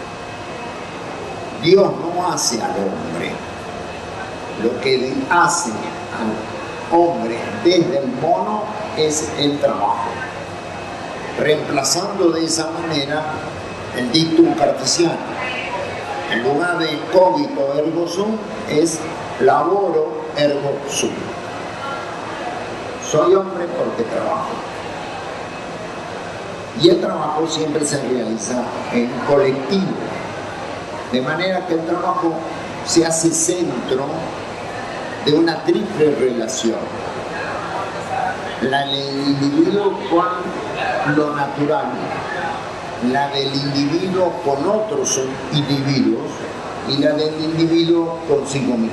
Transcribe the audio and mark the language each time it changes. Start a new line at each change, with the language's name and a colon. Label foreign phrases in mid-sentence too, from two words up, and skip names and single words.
Spanish: Dios no hace al hombre, lo que hace al hombre desde el mono es el trabajo, reemplazando de esa manera el dictum cartesiano. En lugar de
Latin: cogito ergo sum
Spanish: es
Latin: laboro ergo sum.
Spanish: Soy hombre porque trabajo. Y el trabajo siempre se realiza en colectivo, de manera que el trabajo se hace centro de una triple relación: la del individuo con lo natural, la del individuo con otros individuos y la del individuo consigo mismo.